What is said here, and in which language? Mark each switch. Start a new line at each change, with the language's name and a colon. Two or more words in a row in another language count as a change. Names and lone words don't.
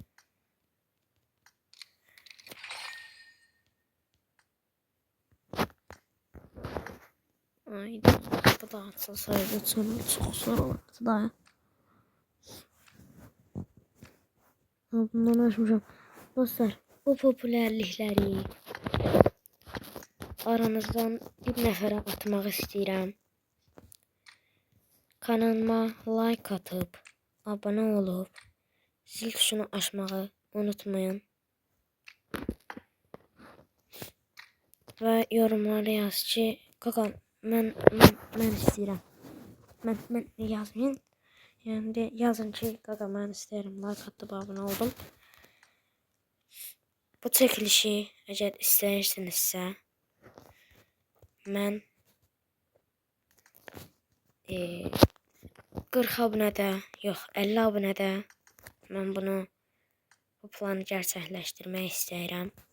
Azerbaijani: Ay, bu da açılsaydı çox zor olardı da. Bundan açmışam. Dostlar, bu popülerlikləri aranızdan bir nəfərə atmaq istəyirəm.
Turkish: Kanalıma like atıp, abone olup, zil tuşunu açmağı unutmayın. Ve yorumlara yaz ki,
Azerbaijani: kaka mən istəyirəm. Mən yazmayın. Yani yazın ki, kaka mən istəyirəm.
Turkish: Like atıp abone oldum.
Azerbaijani: Bu çəkilişi əgər istəyirsinizsə, mən 40 abunədə, yox 50 abunədə mən bu planı gerçəkləşdirmək istəyirəm.